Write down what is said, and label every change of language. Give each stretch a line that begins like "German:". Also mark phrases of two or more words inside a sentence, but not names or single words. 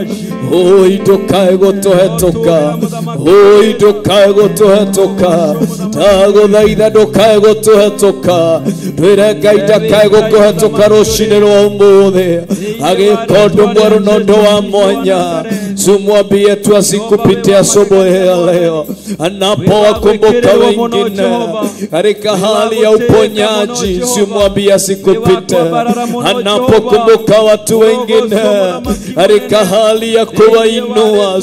Kikuyu: Ndũkae gũtũhetũka, ndũkae gũtũhetũka. Ndagũthaitha ndũkae gũtũhetũka. Twĩre Ngai ndakae gũkũhetũka rũcinĩ rwa ũmũthĩ agĩka ũndũ mwerũ na ũndũ wa mwanya.
Swahili: Tumwambie tu asikupite asubuhi ya leo, anapowakumbuka wengine katika hali ya uponyaji. Tumwambie asikupite, anapokumbuka watu wengine katika hali ya kuwainua.